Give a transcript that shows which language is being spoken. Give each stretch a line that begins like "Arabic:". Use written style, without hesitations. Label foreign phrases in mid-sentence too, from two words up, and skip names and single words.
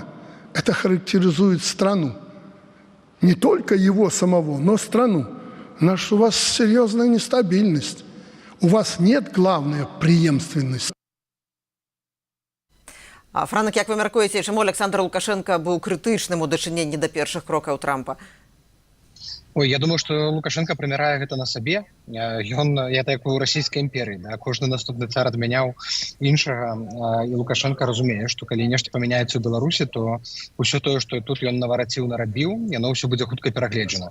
Russian: Это характеризует страну. Не только его самого, но страну. У вас серьезная нестабильность. У вас нет, главное, преемственности.
Belarusian: Франак, як вы мяркуеце, чаму Александр Лукашенко быў крытычным у дачыненні да першых крокаў Трампа? Ой, я думаю, што Лукашенко прымярае гэта на сабе. Ён, это як у расійскай імперыі, да? Кожны наступны цар адмяняў іншага, і Лукашенко разумее, што калі нешта памяняецца ў Беларусі, то ўсё тое, што тут ён навараціў, нарабіў, яно ўсё будзе хутка перагледжана.